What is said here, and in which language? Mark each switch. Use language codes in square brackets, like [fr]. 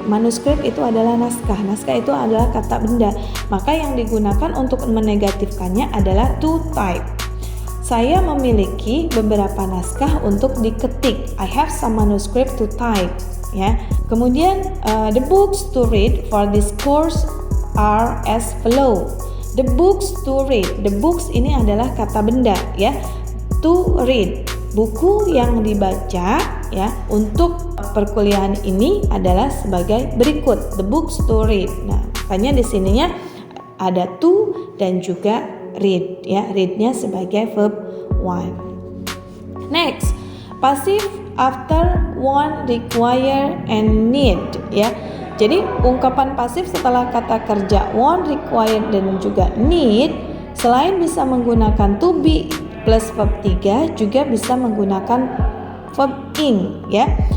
[id] Manuskrip itu adalah naskah. Naskah itu adalah kata benda. Maka yang digunakan untuk menegatifkannya adalah to type. saya memiliki beberapa naskah untuk diketik. [en] I have some manuscript to type. Ya. Kemudian the books to read for this course are as follow. The books to read. [id] The books ini adalah kata benda, ya. To read. Buku yang dibaca, ya, untuk perkuliahan ini adalah sebagai berikut. [en] The books to read. [id] Nah, makanya di sininya ada to dan juga read, ya. Read-nya sebagai verb 1. [en] Next, passive after want, require, and need, ya. [id] Jadi ungkapan pasif setelah kata kerja want, require, dan juga need, selain bisa menggunakan to be plus verb 3, juga bisa menggunakan verb ing, ya.